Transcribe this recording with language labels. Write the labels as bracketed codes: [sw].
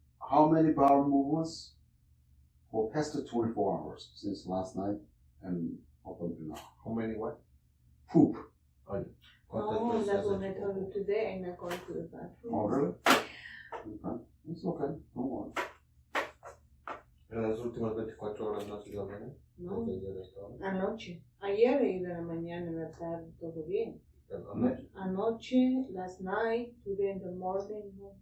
[en] How many bowel movements for past 24 hours since last night and up until now? How many what? Poop. Oh, that's what I told you today. I'm not going to the bathroom. Oh, really? Okay. It's okay. Don't worry. [es] En las últimas 24 horas no ha sido bien. No. Desde ayer hasta ahora. Anoche. Ayer y de la mañana, en la tarde, todo bien. Anoche. Anoche, [en] last night, today in the morning.